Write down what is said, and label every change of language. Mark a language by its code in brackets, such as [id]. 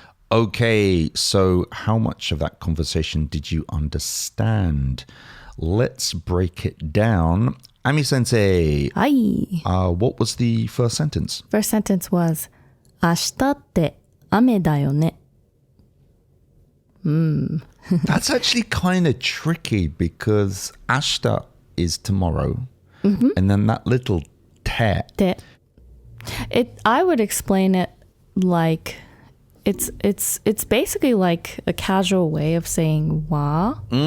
[en] Okay, so how much of that conversation did you understand? Let's break it down. Ami sensei. Hi. What was the first sentence? First sentence was [ja] 明日って雨だよね。 [en] That's actually kind of tricky because ashita is tomorrow. And then that little te. I would explain it like it's basically like a casual way of saying wa.